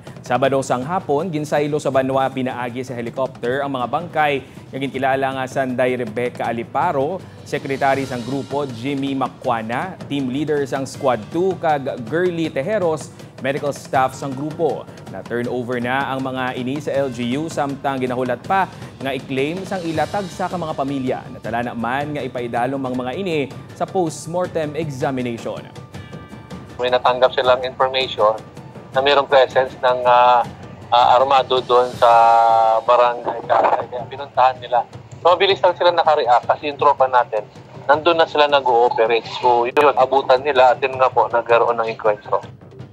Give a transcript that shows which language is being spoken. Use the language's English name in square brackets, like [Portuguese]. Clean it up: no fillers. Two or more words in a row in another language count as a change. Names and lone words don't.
[Hiligaynon] Sabado sang hapon ginsaylo sa Banwa pinaagi sa helicopter ang mga bangkay nga ginkilala nga Sanday Rebecca Aliparo, sekretary sang grupo Jimmy Macquana, team leader sang Squad 2 kag Girly Tejeros, medical staff sang grupo. Na-turnover na ang mga ini sa LGU samtang ginahulat pa nga i-claim sang ilatag sa mga pamilya. Natala naman nga ipaidalom ang mga ini sa [English] post-mortem examination. [Filipino] May natanggap silang information na mayroong presence ng armado doon sa barangay. Kaya pinuntahan nila. So, mabilis lang sila nakareact kasi yung tropa natin, nandun na sila nag-ooperate. So, yun, abutan nila at yun nga po, nagkaroon ng enkwentro.